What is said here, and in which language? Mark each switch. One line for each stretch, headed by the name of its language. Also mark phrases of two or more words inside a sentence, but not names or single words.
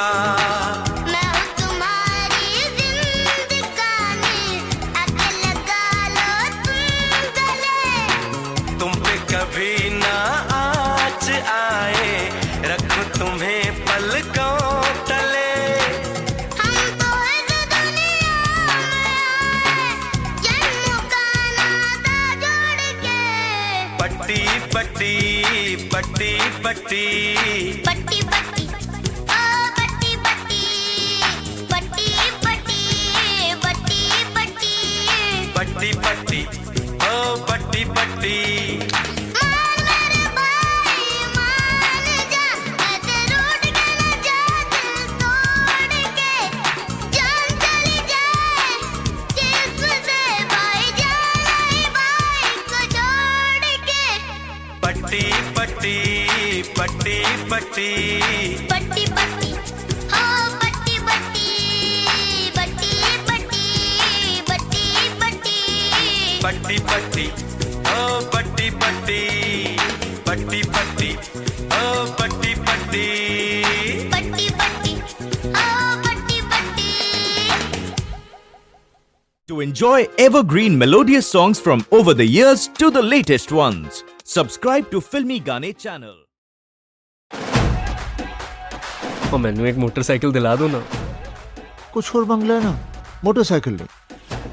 Hindi: मैं हूँ तुम्हारी जिंदगानी, आके लगा लो तुम गले। तुम पे कभी ना आँच आए रखूं तुम्हें पलकों तले। हम तो इस दुनिया में आए, जन्मों का नाता जोड़ के। पट्टी पट्टी पट्टी पट्टी पट्टी पट्टी ओ पट्टी पट्टी पट्टी पट्टी पट्टी पट्टी पट्टी पट्टी ओ पट्टी पट्टी मान मेरे भाई मान जा, ऐसे रूठ के न जा दिल तोड़ के। जान चली जाए जिस्म से भाई जाए भाई को छोड़ के। पट्टी पट्टी पट्टी पट्टी पट्टी पट्टी ओ पट्टी पट्टी पट्टी पट्टी पट्टी पट्टी पट्टी पट्टी ओ पट्टी पट्टी पट्टी पट्टी ओ पट्टी पट्टी पट्टी पट्टी ओ पट्टी पट्टी।
English: To enjoy evergreen melodious songs from over the years to the latest ones, subscribe to Filmy Gaane channel.
Hindi: और मैनू एक मोटरसाइकिल दिला दो ना। कुछ और बंगला है ना, मोटरसाइकिल नहीं।